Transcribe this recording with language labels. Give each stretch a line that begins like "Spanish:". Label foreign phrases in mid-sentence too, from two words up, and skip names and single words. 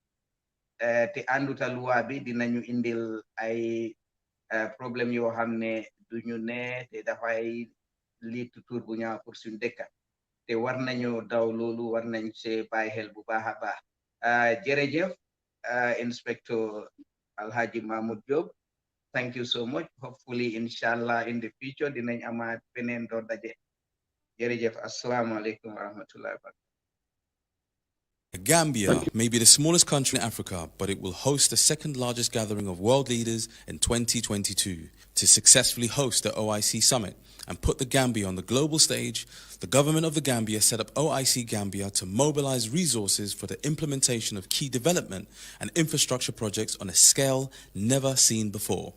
Wolof: te ànduta loi bi dinañu indil ay problème yoo xam ne duñu ne te dafay liitu tur bu ñaaw pour suñ dëkka te war nañu daw loolu war nañ see bàyyi xel bu baax a baax jërëjëf Inspector Alhaji Mamut Jobe.
English: Thank you so much. Hopefully, inshallah, in the future,
Wolof: dinañ amaat beneen doo daje. Jërëjëf.
Arabic: السلام عليكم ورحمة الله وبركاته.
English: Gambia may be the smallest country in Africa, but it will host the second largest gathering of world leaders in 2022. To successfully host the OIC summit and put the Gambia on the global stage, the government of the Gambia set up OIC Gambia to mobilize resources for the implementation of key development and infrastructure projects on a scale never seen before.